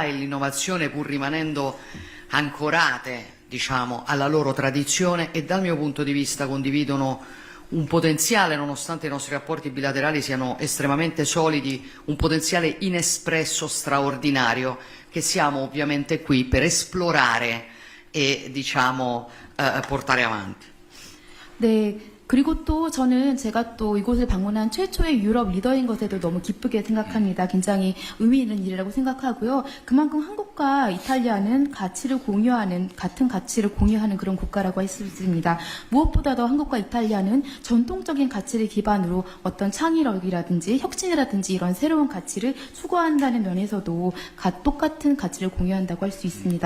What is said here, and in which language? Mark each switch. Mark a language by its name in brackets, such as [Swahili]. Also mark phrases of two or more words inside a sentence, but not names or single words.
[Italian] e l'innovazione, pur rimanendo ancorate, diciamo, alla loro tradizione, e dal mio punto di vista condividono un potenziale, nonostante i nostri rapporti bilaterali siano estremamente solidi, un potenziale inespresso straordinario che siamo ovviamente qui per esplorare e, diciamo, portare avanti. [Korean] 네, 그리고 또 저는 제가 또 이곳을 방문한 최초의 유럽 리더인 것에도 너무 기쁘게 생각합니다. 굉장히 의미 있는 일이라고 생각하고요. 그만큼 한국과 이탈리아는 같은 가치를 공유하는 그런 국가라고 할 수 있습니다. 무엇보다도 한국과 이탈리아는 전통적인 가치를 기반으로 어떤 창의력이라든지 혁신이라든지 이런 새로운 가치를 추구한다는 면에서도 똑같은 가치를 공유한다고 할 수 있습니다.